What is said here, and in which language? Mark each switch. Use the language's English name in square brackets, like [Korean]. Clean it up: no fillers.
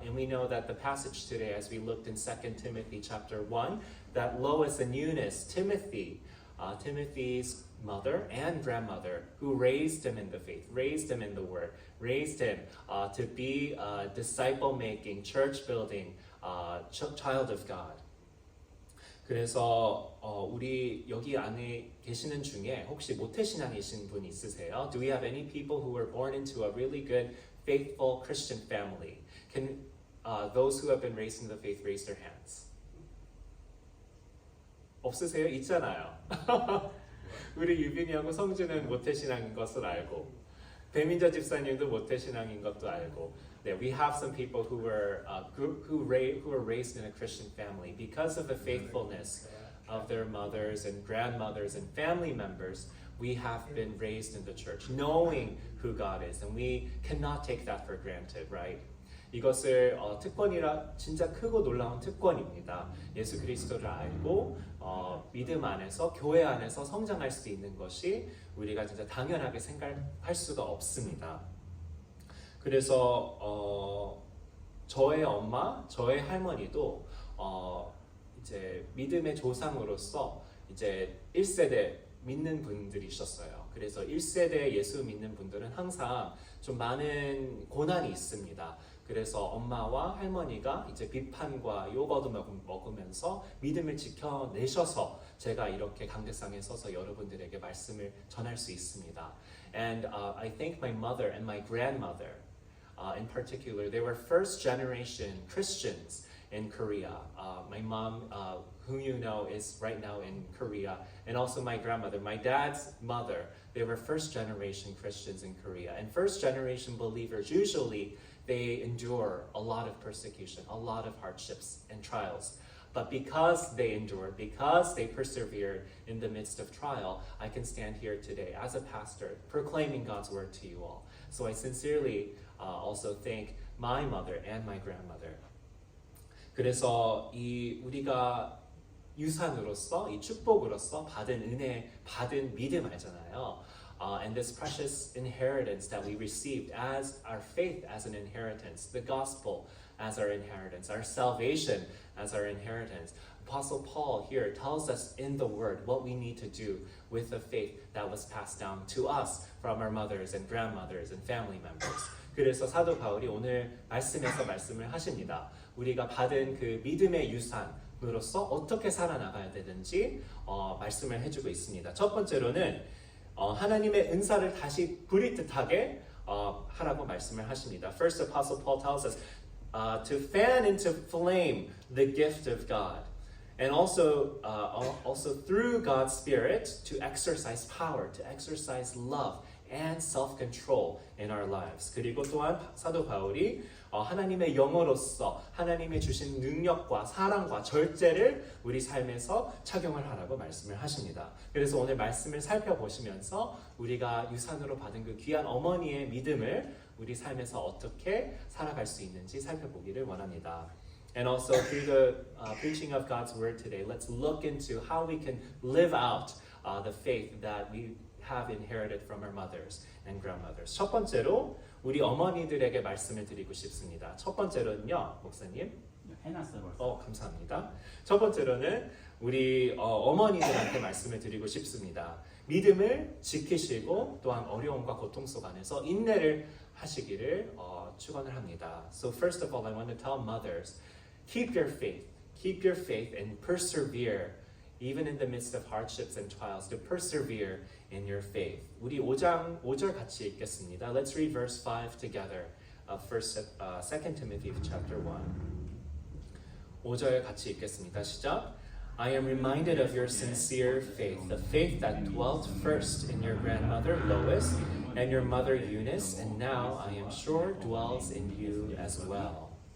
[English] And we know that the passage today, as we looked in 2 Timothy chapter 1, that Lois and Eunice, Timothy's mother and grandmother, who raised him in the faith, raised him in the word, raised him to be a disciple-making, church-building child of God. [Korean] 그래서 우리 여기 안에 계시는 중에 혹시 모태신앙이신 분 있으세요? [English] Do we have any people who were born into a really good, faithful Christian family? Can those who have been raised in the faith raise their hands? [Korean] 없으세요? 있잖아요. 우리 유빈이하고 성주는 모태신앙인 것을 알고 배민자 집사님도 모태신앙인 것도 알고. [English] That we have some people who were raised in a Christian family because of the faithfulness of their mothers and grandmothers and family members. We have been raised in the church, knowing who God is, and we cannot take that for granted, right? [Korean] 이것을 특권이라 진짜 크고 놀라운 특권입니다. 예수 그리스도를 알고 믿음 안에서 교회 안에서 성장할 수 있는 것이 우리가 진짜 당연하게 생각할 수가 없습니다. 그래서 저의 엄마, 저의 할머니도 이제 믿음의 조상으로서 이제 1세대 믿는 분들이셨어요. 그래서 1세대 예수 믿는 분들은 항상 좀 많은 고난이 있습니다. 그래서 엄마와 할머니가 이제 비판과 욕 얻으면서 믿음을 지켜내셔서 제가 이렇게 강대상에 서서 여러분들에게 말씀을 전할 수 있습니다. [English] And I think my mother and my grandmother, in particular, they were first generation Christians in Korea. My mom, who you know, is right now in Korea, and also my grandmother, my dad's mother, they were first generation Christians in Korea. And first generation believers, usually they endure a lot of persecution, a lot of hardships and trials. But because they endured, because they persevered in the midst of trial, I can stand here today as a pastor proclaiming God's word to you all. So I sincerely also thank my mother and my grandmother. [Korean] 그래서 이 우리가 유산으로서 이 축복으로서 받은 은혜, 받은 믿음 알잖아요. [English] And this precious inheritance that we received as our faith as an inheritance, the gospel as our inheritance, our salvation as our inheritance. Apostle Paul here tells us in the word what we need to do with the faith that was passed down to us from our mothers and grandmothers and family members. [Korean] 그래서 사도 바울이 오늘 말씀에서 말씀을 하십니다. 우리가 받은 그 믿음의 유산으로서 어떻게 살아나가야 되는지 말씀을 해주고 있습니다. 첫 번째로는 하나님의 은사를 다시 부릴 듯하게 하라고 말씀을 하십니다. [English] First, Apostle Paul tells us to fan into flame the gift of God, and also through God's Spirit to exercise power, to exercise love and self-control in our lives. [Korean] 그리고 또한 사도 바울이 하나님의 영어로서 하나님의 주신 능력과 사랑과 절제를 우리 삶에서 착용을 하라고 말씀을 하십니다. 그래서 오늘 말씀을 살펴보시면서 우리가 유산으로 받은 그 귀한 어머니의 믿음을 우리 삶에서 어떻게 살아갈 수 있는지 살펴보기를 원합니다. [English] And also through the preaching of God's word today, let's look into how we can live out the faith that we have inherited from our mothers and grandmothers. [Korean] 첫 번째로 우리 어머니들에게 말씀을 드리고 싶습니다. 첫 번째로는요, 목사님. 해놨어요 벌써. 감사합니다. 첫 번째로는 우리 어머니들한테 말씀을 드리고 싶습니다. 믿음을 지키시고 또한 어려움과 고통 속 안에서 인내를 하시기를 축원을 합니다. [English] So first of all, I want to tell mothers, keep your faith and persevere. Even in the midst of hardships and trials, to persevere in your faith. [Korean] 우리 5절 같이 읽겠습니다. [English] Let's read verse 5 together of 2 Timothy chapter 1. [Korean] 5절 같이 읽겠습니다. 시작. [English] I am reminded of your sincere faith, the faith that dwelt first in your grandmother Lois and your mother Eunice, and now I am sure dwells in you as well.